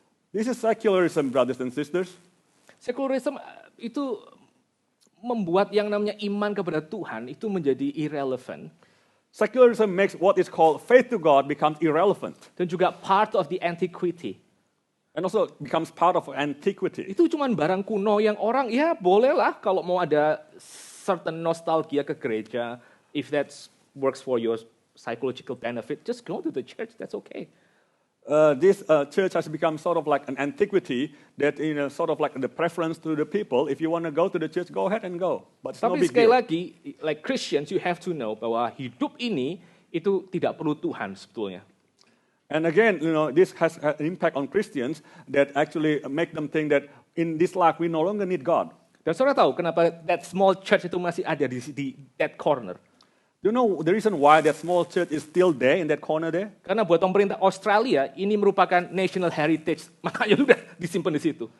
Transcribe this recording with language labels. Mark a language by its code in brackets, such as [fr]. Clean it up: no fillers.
[en] This is secularism, brothers and sisters. [id] Secularism itu membuat yang namanya iman kepada Tuhan itu menjadi irrelevant. [en] Secularism makes what is called faith to God becomes irrelevant. [id] Dan juga [en] part of the antiquity. And also becomes part of antiquity. Itu cuma barang kuno yang orang, ya bolehlah kalau mau ada certain nostalgia ke gereja. If that works for your psychological benefit, just go to the church, that's okay. This church has become sort of like an antiquity that sort of like the preference to the people. If you want to go to the church, go ahead and go. But it's no [id] Tapi [en] big [id] sekali [en] deal. [id] lagi, [en] like Christians, you have to know [id] bahwa hidup ini itu tidak perlu Tuhan sebetulnya. [en] And again, this has an impact on Christians that actually make them think that in this life we no longer need God. [id] Dan saudara tahu kenapa [en] that small church [id] itu masih ada di [en] that corner? Do you know the reason why that small church is still there in that corner there? [id] Karena buat pemerintah Australia ini merupakan national heritage, makanya udah disimpan di situ.